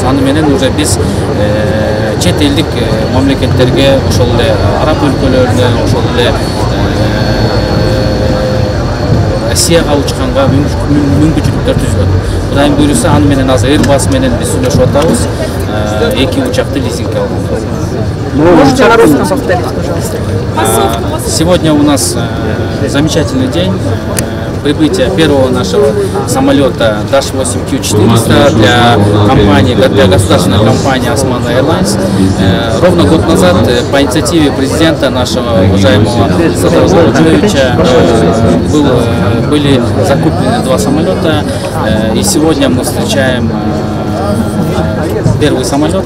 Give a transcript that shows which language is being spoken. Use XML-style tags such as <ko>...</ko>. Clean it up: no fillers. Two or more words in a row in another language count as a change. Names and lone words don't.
<ky>Аны менен уже биз чет элдик мамлекеттерге, ошол эле араб өлкөлөрүнө, ошол эле Россияга учканга мүмкүнчүлүктөр түзгөн. Кудай буйруса, аны менен азыр Airbus менен биз сүйлөшүп атабыз. 2 учакты лизингге алганбыз.</ky> <ru>Можете на русском повторить, пожалуйста? Сегодня у нас замечательный день. прибытия первого нашего самолета Dash 8Q400 для государственной компании Osman Airlines. Ровно год назад по инициативе президента нашего уважаемого Садыр Жолдиевича были закуплены 2 самолета, и сегодня мы встречаем первый самолет.</ru>